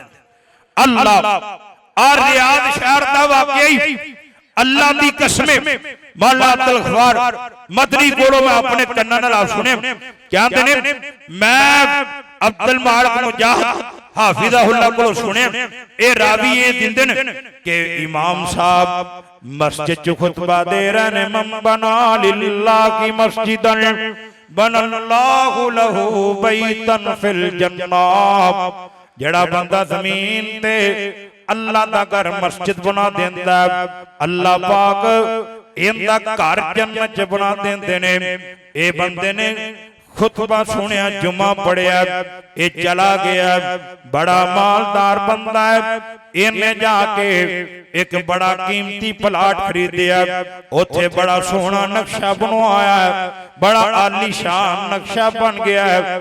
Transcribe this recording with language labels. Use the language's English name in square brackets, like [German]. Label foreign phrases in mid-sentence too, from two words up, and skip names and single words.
[Punjabi] ਅੱਲ੍ਹਾ ਔਰ ਰਿਆਦ ਸ਼ਹਿਰ ਦਾ ਵਾਕਈ ਅੱਲ੍ਹਾ ਦੀ ਕਸਮ ਮੌਲਾ ਅਬਦੁਲ ਗੱਫ਼ਾਰ ਮਦਨੀ ਕੋਲੋਂ ਮੈਂ ਆਪਣੇ ਕੰਨਾਂ ਨਾਲ ਸੁਣੇ ਕਹਿੰਦੇ ਨੇ ਮੈਂ ਅਬਦੁਲ ਮਾਲਿਕ ਮੁਜਾਹਿਦ ਹਾਫ਼ਿਜ਼ਹੁੱਲਾਹ ਕੋਲੋਂ ਸੁਣੇ ਏ ਰਾਵੀ ਯੇ ਦਿੰਦੇ ਨੇ ਕਿ ਇਮਾਮ ਸਾਹਬ ਮਸਜਿਦ ਚ ਖ਼ੁਤਬਾ ਦੇ ਰਹੇ ਨੇ [Arabic] من بنى لله مسجدا بنى الله له بيتا في الجنة. [Punjabi] ਜਿਹੜਾ ਬੰਦਾ ਜ਼ਮੀਨ ਤੇ ਅੱਲ੍ਹਾ ਦਾ ਘਰ ਮਸਜਿਦ ਬਣਾ ਦੇਂਦਾ ਅੱਲ੍ਹਾ ਪਾਕ ਇਹਦਾ ਘਰ ਜੰਨਤ ਚ ਬਣਾ ਦਿੰਦੇ ਨੇ। ਇਹ ਬੰਦੇ ਨੇ ਖ਼ੁਤਬਾ ਸੁਣਿਆ, ਜੁਮਾ ਪੜ੍ਹਿਆ, ਯੇ ਚਲਾ ਗਿਆ, ਬੜਾ ਮਾਲਦਾਰ ਬੰਦਾ ਹੈ। ਇਨ੍ਹੇਂ ਜਾਕੇ ਇੱਕ ਬੜਾ ਕੀਮਤੀ ਪਲਾਟ ਖ਼ਰੀਦਿਆ, ਉੱਥੇ ਬੜਾ ਸੋਹਣਾ ਨਕਸ਼ਾ ਬਣਵਾਇਆ ਹੈ, ਬੜਾ ਆਲੀਸ਼ਾਨ ਨਕਸ਼ਾ ਬਣ ਗਿਆ ਹੈ।